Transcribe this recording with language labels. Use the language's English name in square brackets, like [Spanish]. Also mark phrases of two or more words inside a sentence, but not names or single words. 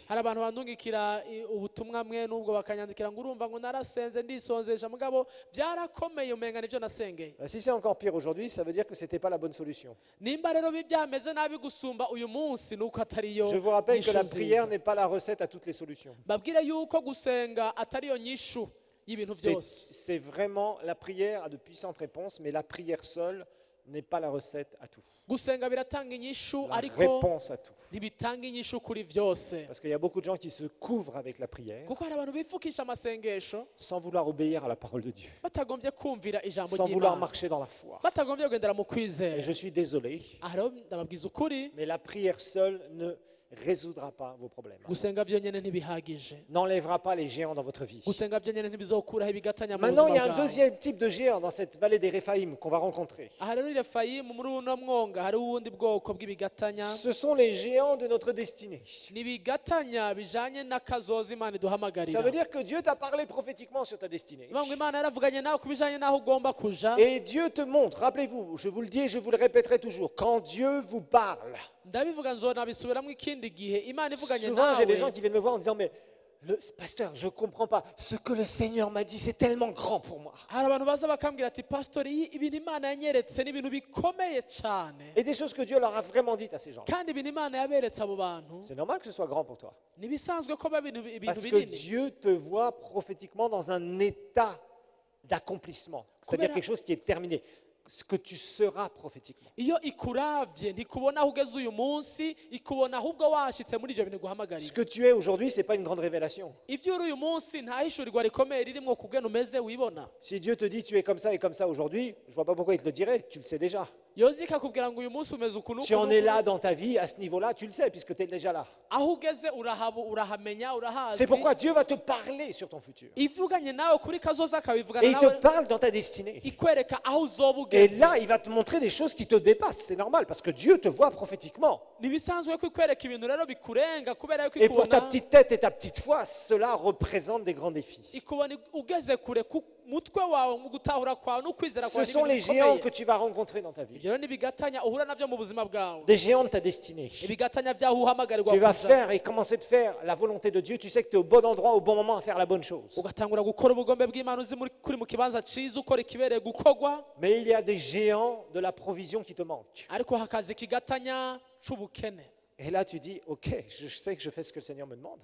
[Rundi] Hari abantu bandungikira ubutumwa mwe n'ubwo bakanyandikira ngo urumva ngo narasenze ndisonzesha mugabo byarakomeye umenga nivyo nasengeye. » [French] Si c'est encore pire aujourd'hui, ça veut dire que ce n'était pas la bonne solution. [Rundi] Nimba rero byameze nabi gusumba uyu munsi nuko atariyo [French] Je vous rappelle que la [Rundi] nyishu [French] prière [Rundi] nziza. [French] n'est pas la recette à toutes les solutions. [Rundi] Babwire yuko gusenga atariyo nyishu y'ibintu byose. [French] C'est vraiment la prière a de puissantes réponses, mais la prière seule n'est pas la recette à tout. [Rundi] Gusenga biratanga inyishu [French] La [Rundi] ariko [French] réponse à tout. [Rundi] ntibitanga inyishu kuri byose. [French] Parce qu'il y a beaucoup de gens qui se couvrent avec la prière [Rundi] Kuko hari abantu bifukisha amasengesho [French] sans vouloir obéir à la parole de Dieu, [Rundi] batagombye kumvira ijambo [French] sans vouloir [Rundi] ry'Imana, [French] marcher dans la foi. [Rundi] batagombye kugendera mu [French] Et [Rundi] kwizera. [French] je suis désolé, [Rundi] Aha rero ndababwiza ukuri, [French] mais la prière seule ne résoudra pas vos problèmes. [Rundi] gusenga byonyine ntibihagije. [French] N'enlèvera pas les géants dans votre vie. [Rundi] Gusenga byonyine ntibizokuraho ibigatanya mu [French] Maintenant, il y [Rundi] buzima [French] a un [Rundi] bwawe. [French] deuxième type de géant dans cette vallée des Réphaïm qu'on va rencontrer. [Rundi] Aha rero i Refayimu muri uno mwonga hari ubundi bwoko bw'ibigatanya. [French] Ce sont les géants de notre destinée. [Rundi] Ni ibigatanya bijanye n'akazoza Imana [French] Ça [Rundi] iduhamagarira. [French] veut dire que Dieu t'a parlé prophétiquement sur ta destinée. [Rundi] Bivuga ngo Imana yaravuganye nawe ku bijanye n'aho ugomba kuja. [French] Et Dieu te montre, rappelez-vous, je vous le dis et je vous le répéterai toujours, quand Dieu vous parle, [Rundi] Ndabivuga nzonabisubiramo ikindi gihe Imana ivuganye [French] souvent j'ai des gens [Rundi] nawe. [French] qui viennent me voir en disant, mais pasteur, je ne comprends pas, ce que le Seigneur m'a dit, c'est tellement grand pour moi. [Rundi] Hari abantu baza bakambwira ati pastori ibintu Imana yanyeretse ni ibintu bikomeye cyane. [French] Et des choses que Dieu leur a vraiment dites à ces gens. [Rundi] Kandi ibintu Imana yaberetse abo bantu [French] C'est normal que ce soit grand pour toi. [Rundi] nibisanzwe ko ba ibintu [French] Parce que [Rundi] binini. [French] Dieu te voit prophétiquement dans un état d'accomplissement. C'est-à-dire [Rundi] Kubera- [French] quelque chose qui est terminé. Ce que tu seras prophétiquement. [Rundi] Iyo ikuravye ntikubona aho ugeze uyu munsi, ikubona ahubwo washitse muri ivyo bintu [French] Ce [Rundi] guhamagarira. [French] que tu es aujourd'hui, ce n'est pas une grande révélation. [Rundi] Ivyo uri uyu munsi nta hishurirwa rikomeye ririmwo kugena umeze wibona. [French] Si Dieu te dit tu es comme ça et comme ça aujourd'hui, je ne vois pas pourquoi il te le dirait, tu le sais déjà. [Rundi] yoza ikakubwira ngo uyu munsi umeze ukuntu [French] Tu en es là dans ta vie, à ce niveau-là, tu le sais, puisque tu es déjà là. [Rundi] aho ugeze urahamenya [French] C'est [Rundi] urahazi [French] pourquoi Dieu va te parler sur ton futur. [Rundi] ivuganye nawe kuri kazoza kawe [French] Et [Rundi] ivugana [French] il te [Rundi] nawe [French] parle dans ta destinée. [Rundi] ikwereka aho uzoba [French] Et [Rundi] ugeze [French] là, il va te montrer des choses qui te dépassent. C'est normal, parce que Dieu te voit prophétiquement. [Rundi] ntibisanzwe ko ikwereka ibintu rero bikurenga kubera yuko [French] Et pour ta [Rundi] ikubona [French] petite tête et ta petite foi, cela représente des grands défis. [Rundi] ikubona ugeze kure ku mutwe wawe mu gutahura kwawe n'ukwizera [French] Ce [Rundi] kwawe [French] sont les [Rundi] n'ibintu [French] géants [Rundi] bikomeye [French] que tu vas rencontrer dans ta vie. [Rundi] ibyo rero n'ibigatanya uhura nabyo mu buzima bwawe [French] Des géants de ta destinée. [Rundi] ibigatanya byaho uhamagarirwa [French] Tu vas [Rundi] kuza [French] faire et commencer de faire la volonté de Dieu. Tu sais que tu es au bon endroit, au bon moment à faire la bonne chose. [Rundi] ugatangura gukora ubugombe bw'Imana uzi kuri mu kibanza cyiza ukora ikibereye gukorwa [French] Mais il y a des géants de la provision qui te manquent. [Rundi] ariko hakaza ikigatanya c'ubukene [French] Et là, tu dis, OK, je sais que je fais ce que le Seigneur me demande.